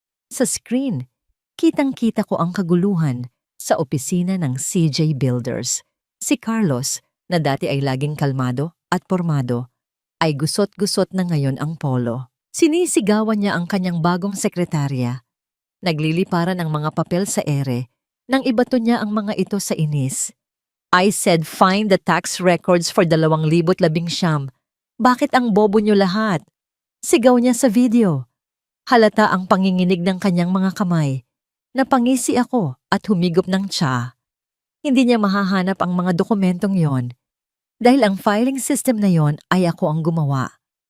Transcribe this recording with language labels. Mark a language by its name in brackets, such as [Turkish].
[Filipino] Sa screen, kitang-kita ko ang kaguluhan sa opisina ng CJ Builders. Si Carlos, na dati ay laging kalmado at pormado, ay gusot-gusot na ngayon ang polo. Sinisigawan niya ang kanyang bagong sekretarya. Nagliliparan ang mga papel sa ere nang ibato niya ang mga ito sa inis. [English] I said find the tax records for 2019. [Filipino] Bakit ang bobo niyo lahat? Sigaw niya sa video. Halata ang panginginig ng kanyang mga kamay. Napangisi ako at humigop ng tsa. Hindi niya mahahanap ang mga dokumentong yon. Dahil ang filing system na yon ay ako ang gumawa.